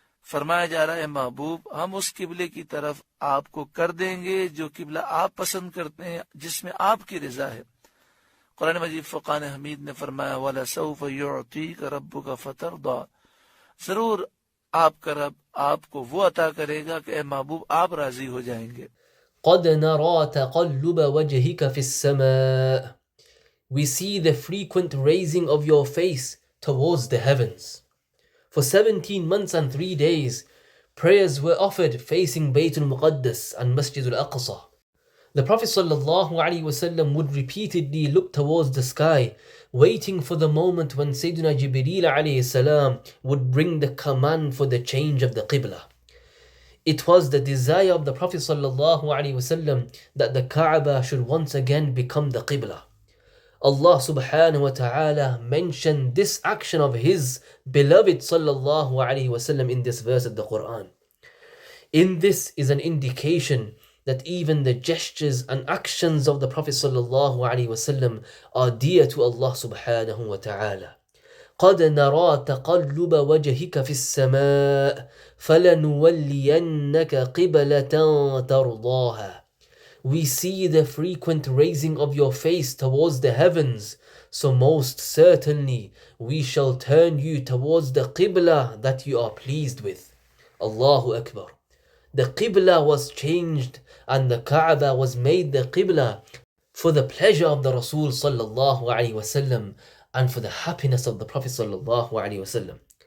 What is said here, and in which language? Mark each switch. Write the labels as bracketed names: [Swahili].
[Urdu] فرمایا جا رہا ہے محبوب ہم اس قبلے کی طرف آپ کو کر دیں گے جو قبلہ آپ پسند کرتے ہیں، جس میں آپ کی رضا ہے. قرآن مجید فرقان حمید نے فرمایا [Arabic] وَلَسَوْفَ يُعْطِيكَ رَبُّكَ فَتَرْضَىٰ، [Urdu] ضرور آپ کا رب آپ کو وہ عطا کرے گا کہ اے محبوب آپ راضی ہو جائیں گے. [Arabic] قد نرى تقلب وجهك في السماء. [English] We see the frequent raising of your face towards the heavens. For 17 months and 3 days, prayers were offered facing Bayt al-Muqaddas and Masjid al-Aqsa. The Prophet ﷺ would repeatedly look towards the sky, waiting for the moment when Sayyidina Jibreel alayhi would bring the command for the change of the Qibla. It was the desire of the Prophet ﷺ that the Kaaba should once again become the Qibla. Allah subhanahu wa ta'ala mentioned this action of His beloved sallallahu alayhi wa sallam in this verse of the Quran. In this is an indication that even the gestures and actions of the Prophet sallallahu alayhi wa sallam are dear to Allah subhanahu wa ta'ala. [Arabic] قد نرى تقلب وجهك في السماء فلنولينك قبلة ترضاها. [English] We see the frequent raising of your face towards the heavens, so most certainly we shall turn you towards the Qibla that you are pleased with. Allahu Akbar. The Qibla was changed and the Kaaba was made the Qibla for the pleasure of the Rasul sallallahu alayhi wa sallam and for the happiness of the Prophet sallallahu alayhi wa sallam.